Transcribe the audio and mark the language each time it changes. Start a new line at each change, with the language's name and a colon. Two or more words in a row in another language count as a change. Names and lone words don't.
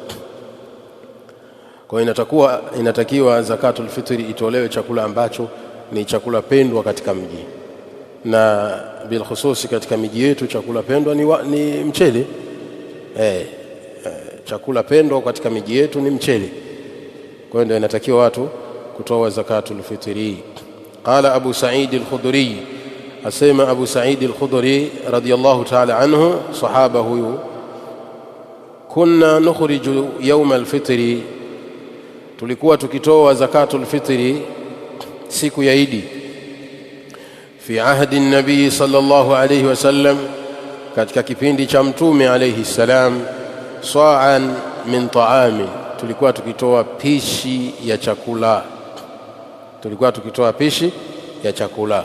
Swahili: Kwa hiyo inatakiwa
Arabic: زكاة الفطر
Swahili: itolewe chakula ambacho ni chakula pendwa katika mji, na
Arabic: بالخصوص
Swahili: katika miji yetu chakula pendwa ni mchele. Chakula pendwa katika miji yetu ni mchele. Kwa hiyo ndio inatakiwa watu kutoa
Arabic: زكاة الفطر. قال أبو سعيد الخدري,
Swahili: asema Abu Sa'id al-Khudri
Arabic: رضي الله تعالى عنه,
Swahili: sahaba huyu,
Arabic: كنا نخرج يوم الفطر,
Swahili: tulikuwa tukitoa
Arabic: زكاة الفطر
Swahili: siku ya Idi,
Arabic: في عهد النبي صلى الله عليه وسلم,
Swahili: katika kipindi cha mtume
Arabic: عليه السلام, صاعا من طعام,
Swahili: tulikuwa tukitoa pishi ya chakula, tulikuwa tukitoa pishi ya chakula.